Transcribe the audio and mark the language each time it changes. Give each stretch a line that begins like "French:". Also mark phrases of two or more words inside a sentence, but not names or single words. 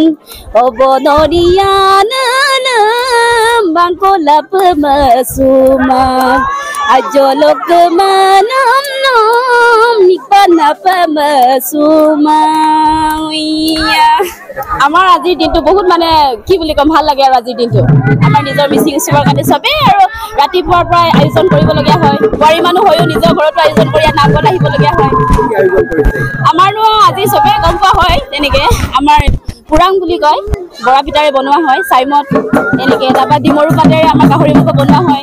Mising: obonoriana bangko lapemasuma ajolok manam nam nikpana pamasuma
Assamese: আমাৰ আজিৰ দিনটো বহুত মানে কি বুলি কম ভাল লাগে। আৰু আজিৰ দিনটো আমাৰ নিজৰ মিচিং উৎসৱৰ কাৰণে চবেই আৰু ৰাতিপুৱাৰ পৰা আয়োজন কৰিবলগীয়া হয়। বোৱাৰী মানুহ হৈও নিজৰ ঘৰতো আয়োজন কৰি নামত আহিবলগীয়া হয়। আমাৰনো আজি চবেই গম পোৱা হয় তেনেকে আমাৰ পুৰাং বুলি কয়, বৰা পিঠাৰে বনোৱা হয় চাইমত এনেকে, তাৰপৰা ডিমৰু পাতেৰে আমাৰ গাহৰি মাংস বনোৱা হয়।